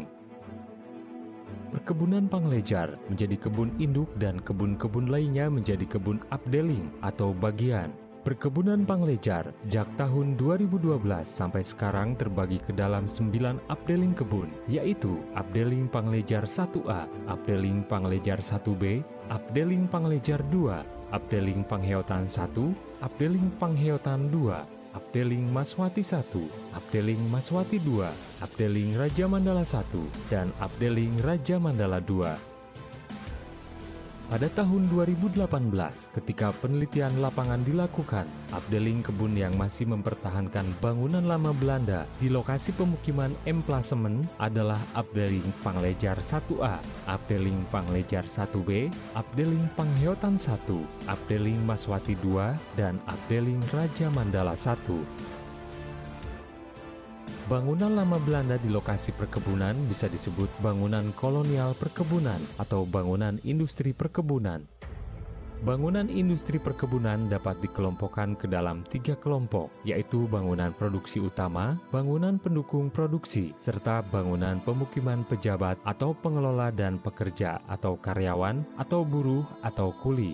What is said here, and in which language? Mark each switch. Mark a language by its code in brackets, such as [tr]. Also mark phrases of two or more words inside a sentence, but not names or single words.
[id] Perkebunan Panglejar menjadi kebun induk dan kebun-kebun lainnya menjadi kebun Afdeling atau bagian. Perkebunan Panglejar sejak tahun 2012 sampai sekarang terbagi ke dalam 9 Afdeling kebun, yaitu Afdeling Panglejar 1A, Afdeling Panglejar 1B, Afdeling Panglejar 2, Afdeling Pangheotan 1, Afdeling Pangheotan 2, Afdeling Maswati 1, Afdeling Maswati 2, Afdeling Raja Mandala 1, dan Afdeling Raja Mandala 2. Pada tahun 2018, ketika penelitian lapangan dilakukan, Afdeling kebun yang masih mempertahankan bangunan lama Belanda di lokasi pemukiman emplasemen adalah Afdeling Panglejar 1A, Afdeling Panglejar 1B, Afdeling Pangheotan 1, Afdeling Maswati 2, dan Afdeling Raja Mandala 1. Bangunan lama Belanda di lokasi perkebunan bisa disebut bangunan kolonial perkebunan atau bangunan industri perkebunan. Bangunan industri perkebunan dapat dikelompokkan ke dalam 3 kelompok, yaitu bangunan produksi utama, bangunan pendukung produksi, serta bangunan pemukiman pejabat atau pengelola dan pekerja atau karyawan atau buruh atau kuli.